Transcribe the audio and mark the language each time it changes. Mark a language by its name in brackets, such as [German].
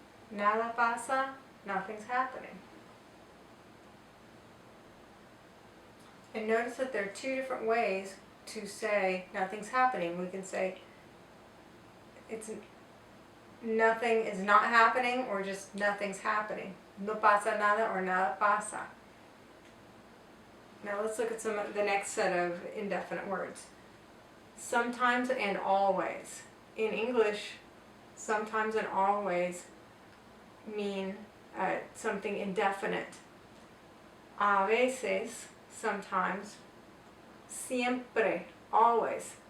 [Spanish] Nada pasa, [English] nothing's happening. And notice that there are two different ways to say nothing's happening. We can say it's nothing is not happening, or just nothing's happening. [Spanish] No pasa nada or nada pasa. [English] Now let's look at the next set of indefinite words. Sometimes and always. In English, sometimes and always mean something indefinite. [Spanish] A veces, [English] sometimes. [Spanish] Siempre, [English] always.